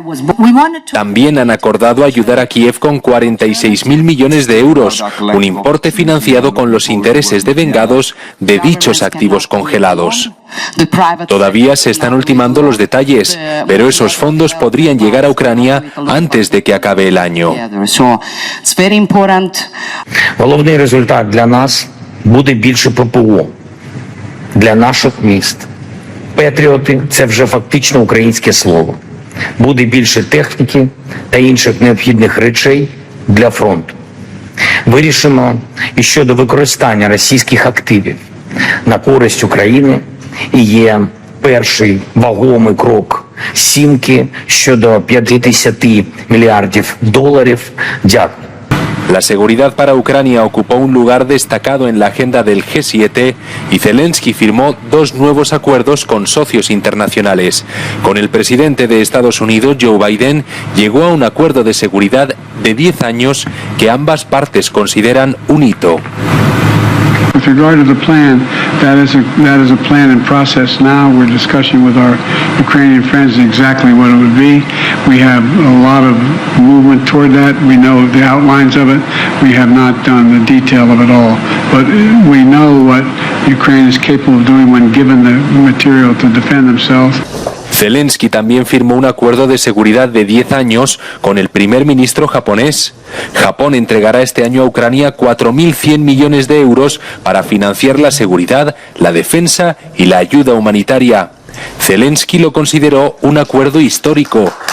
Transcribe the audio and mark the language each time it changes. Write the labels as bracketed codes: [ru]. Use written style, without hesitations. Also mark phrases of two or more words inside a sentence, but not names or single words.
[es] También han acordado ayudar a Kiev con 46.000 millones de euros, un importe financiado con los intereses devengados de dichos activos congelados. Todavía se están ultimando los detalles, pero esos fondos podrían llegar a Ucrania antes de que acabe el año. [uk] Головний результат для нас буде більше ППО для наших міст. Патріоти – це вже фактично українське слово. Буде більше техніки та інших необхідних речей для фронту. Вирішено і щодо використання російських активів на користь України і є перший вагомий крок «сімки» щодо 50 мільярдів доларів. Дякую. [es] La seguridad para Ucrania ocupó un lugar destacado en la agenda del G7 y Zelensky firmó 2 nuevos acuerdos con socios internacionales. Con el presidente de Estados Unidos, Joe Biden, llegó a un acuerdo de seguridad de 10 años que ambas partes consideran un hito. [en] With regard to the plan, that is a plan in process now. We're discussing with our Ukrainian friends exactly what it would be. We have a lot of movement toward that. We know the outlines of it. We have not done the detail of it all. But we know what Ukraine is capable of doing when given the material to defend themselves. [es] Zelensky también firmó un acuerdo de seguridad de 10 años con el primer ministro japonés. Japón entregará este año a Ucrania 4.100 millones de euros para financiar la seguridad, la defensa y la ayuda humanitaria. Zelensky lo consideró un acuerdo histórico.